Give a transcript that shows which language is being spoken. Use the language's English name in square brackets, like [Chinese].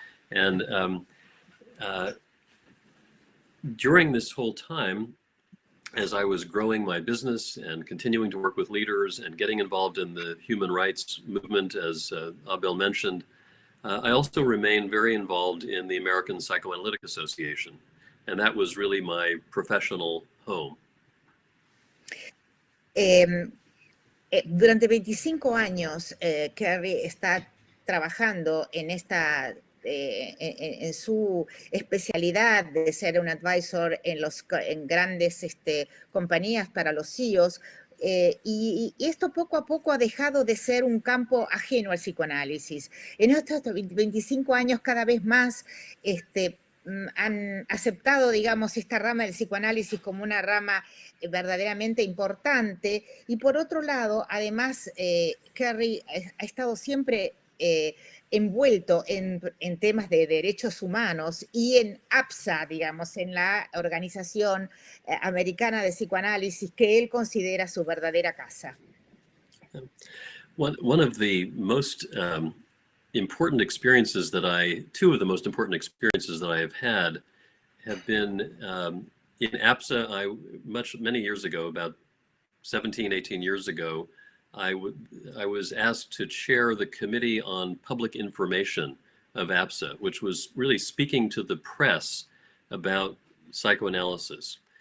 [English] And during this whole time, as I was growing my business and continuing to work with leaders and getting involved in the human rights movement, as Abel mentioned, I also remained very involved in the American Psychoanalytic Association. And that was really my professional home. [Spanish] Durante 25 años, Kerry está trabajando en esta en su especialidad de ser un advisor en grandes compañías para los CEOs, y esto poco a poco ha dejado de ser un campo ajeno al psicoanálisis. En estos 25 años cada vez más han aceptado, digamos, esta rama del psicoanálisis como una rama verdaderamente importante, y por otro lado, además, Kerry ha estado siempre envuelto en temas de derechos humanos y en APSA, digamos, en la Organización Americana de Psicoanálisis, que él considera su verdadera casa. [English] One of the most important experiences two of the most important experiences that I have had have been in APSA. Many years ago, about 17, 18 years ago, I was asked to chair the Committee on Public Information of APSA, which was really speaking to the press about psychoanalysis.